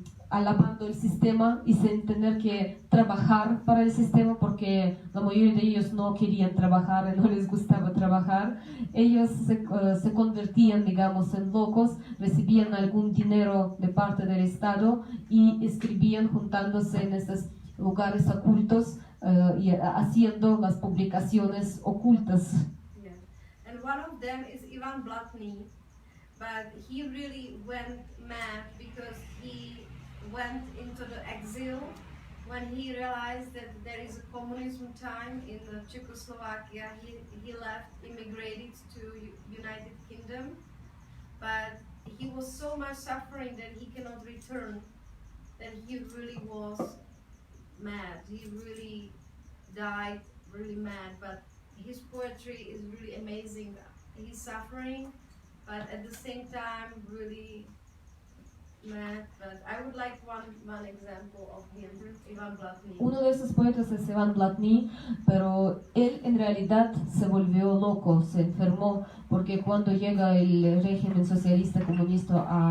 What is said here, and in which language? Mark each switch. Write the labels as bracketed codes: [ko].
[es] alabando el sistema y sin tener que trabajar para el sistema, porque la mayoría de ellos no querían trabajar, no les gustaba trabajar, ellos se convertían, digamos, en locos, recibían algún dinero de parte del Estado y escribían juntándose en estos lugares ocultos y haciendo las publicaciones ocultas. [en] Yeah. And one of them is Ivan Blatny, but he really went mad because he went into the exile when he realized that there is a communism time in Czechoslovakia. He left, immigrated to United Kingdom, but he was so much suffering that he cannot return, that he really was mad. He really died really mad, but his poetry is really amazing. He's suffering, but at the same time really mad. But I would like one example of him, Ivan Blatny. [es] Uno de esos poetas es Ivan Blatny, pero él en realidad se volvió loco, se enfermó, porque cuando llega el régimen socialista comunista